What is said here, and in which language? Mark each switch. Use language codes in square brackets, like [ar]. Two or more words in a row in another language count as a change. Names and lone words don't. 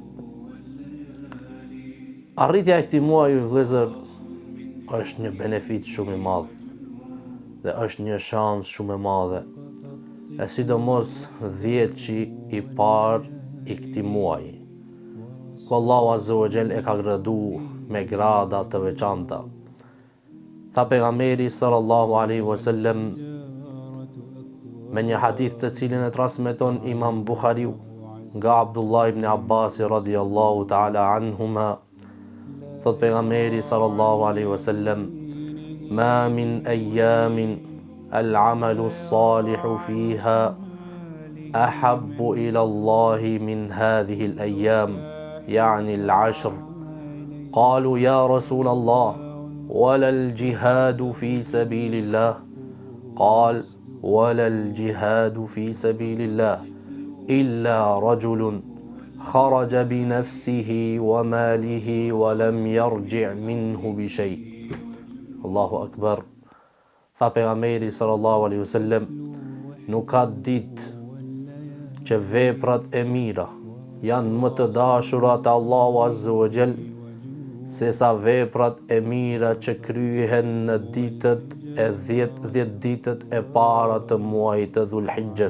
[sq] Arritja e këtij muaji vëllezër është një benefit shumë i madh dhe është një shans shumë e madhe, e sidomos 10-shi i parë i këtij muaji, ku [ar] الله عز وجل [sq] e ka gradu me grada të veçanta. Tha pejgamberi [ar] صلى الله عليه وسلم [sq] me një hadith të cilin e transmeton Imam Buhariu nga Abdullah ibn Abbas [ar] رضي الله تعالى عنهما, [sq] thot pejgamberi [ar] صلى الله عليه وسلم ما من أيام العمل الصالح فيها أحب إلى الله من هذه الأيام يعني العشر." قالوا يا رسول الله ولا الجهاد في سبيل الله? قال ولا الجهاد في سبيل الله إلا رجل خرج بنفسه وماله ولم يرجع منه بشيء'. الله أكبر. [sq] Tha pejgamberi [ar] صلى الله عليه وسلم, [sq] nuk ka ditë që veprat e mira janë më të dashura te Allahu [ar] عز وجل [sq] se sa veprat e mira që kryhen në ditët e 10 ditët e para të muajit të Dhulhijhes.